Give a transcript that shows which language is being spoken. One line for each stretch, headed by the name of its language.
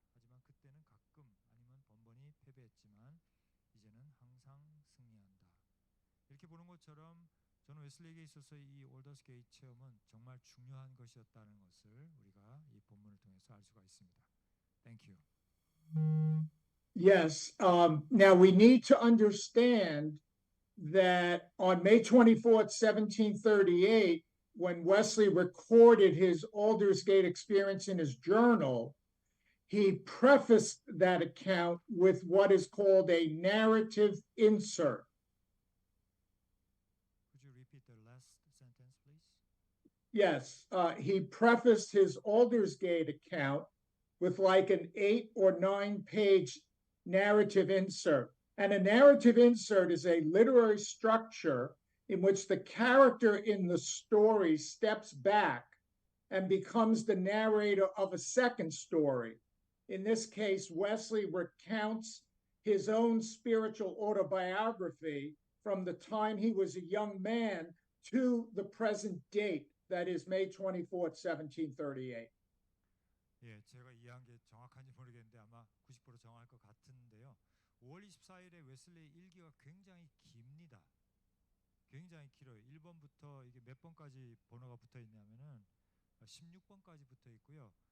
Korean: 하지만 그때는 가끔 아니면 번번이 패배했지만 이제는 항상 승리한다. 이렇게 보는 것처럼 저는 웨슬리에게 있어서 이 올더스게이트 체험은 정말 중요한 것이었다는 것을 우리가 이 본문을 통해서 알 수가 있습니다.
English: Thank you. Yes. Now we need to understand that on May 24th, 1738, when Wesley recorded his Aldersgate experience in his journal, he prefaced that account with what is called a narrative insert. Could you repeat the last sentence, please? Yes, he prefaced his Aldersgate account with like an 8 or 9 page narrative insert. And a narrative insert is a literary structure in which the character in the story steps back and becomes the narrator of a second story. In this case, Wesley recounts his own spiritual autobiography from the time he was a young man to the present date, that is May 24th, 1738.
Korean: 예, 제가 이해한 게 정확한지 모르겠는데 아마 90% 정확할 것 같은데요. 5월 24일에 웨슬리 일기가 굉장히 깁니다. 굉장히 길어요. 1번부터 이게 몇 번까지 번호가 붙어 있냐면은 16번까지 붙어 있고요.